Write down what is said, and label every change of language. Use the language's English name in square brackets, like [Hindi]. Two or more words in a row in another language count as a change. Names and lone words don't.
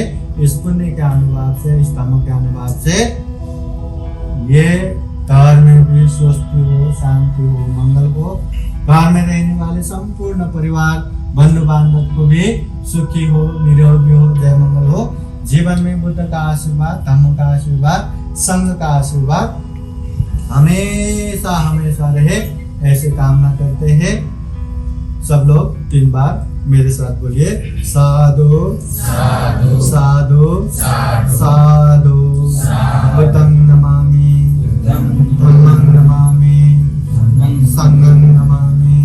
[Hindi] इस पुण्य के अनुभव से, इस धम्म के अनुभव से ये घर में भी स्वस्ति हो, शांति हो, मंगल हो, घर में रहने वाले संपूर्ण परिवार बंधु बांधव को भी सुखी हो, निरोगी हो, जय मंगल हो। जीवन में बुद्ध का आशीर्वाद, धम्म का आशीर्वाद, संघ का आशीर्वाद हमेशा हमेशा रहे, ऐसे कामना करते हैं। सब लोग 3 बार मेरे साथ बोलिए, [Pali] साधु साधु साधु साधु, बुद्धं नमामि, धम्मं नमामि, संघं नमामि।